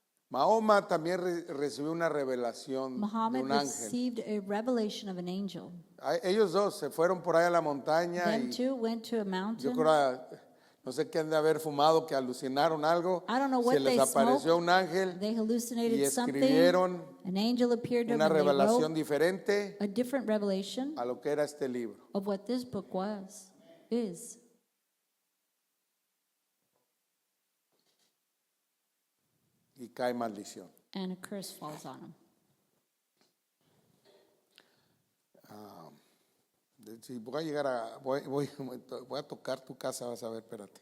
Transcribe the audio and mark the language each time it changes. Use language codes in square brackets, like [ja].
[es] Mahoma también recibió una revelación de [en] Muhammad [es] un ángel. [en] received a revelation of an angel. [es] Ellos dos se fueron por ahí a la montaña [en] Them [es] y [en] two went to a mountain. [es] creo, no sé qué han de haber fumado, que alucinaron algo. [en] I don't know [es] Se [en] what [es] les [en] they [es] apareció [en] smoked. [es] un ángel [en] They [es] y [en] hallucinated something. [es] escribieron [en] An angel appeared to them [es] una [en] and they [es] revelación [en] wrote [es] diferente [en] a different revelation [es] a lo que era este libro. [en] of what this book is. [es] Y cae maldición. [en] And a curse falls on them. [es] Si voy a llegar voy a tocar tu casa, vas a ver, espérate.